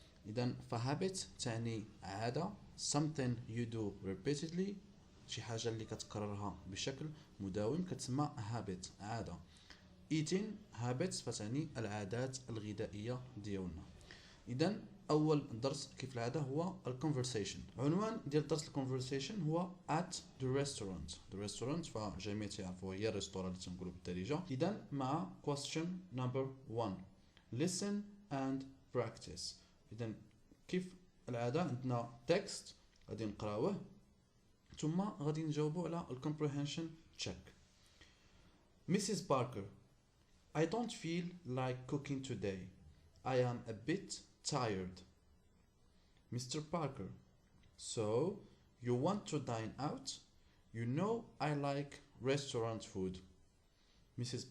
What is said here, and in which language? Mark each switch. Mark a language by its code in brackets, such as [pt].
[ar] إذن فhabit تعني عادة [en] something you do repeatedly، [ar] شي حاجة اللي كتكررها بشكل مداوم كتسمى habit عادة. [en] Eating habits [ar] فتعني العادات الغذائية ديالنا. إذن أول درس كيف العادة هو الكونفرسيشن. عنوان ديال درس الكونفرسيشن هو [en] at the restaurant. The restaurant [ar] فجميع تعرفوا هي الريستوران اللي تنقولوا بالدارجة. إذن مع [en] question number 1 listen and practice. [ar] إذن كيف العادة عندنا text غادي نقراوه ثم غادي نجاوبوا على [en] comprehension check. Mrs. Parker, I don't feel like cooking today. I am a bit tired. Mr. Parker, so you want to dine out? You know I like restaurant food. Mrs.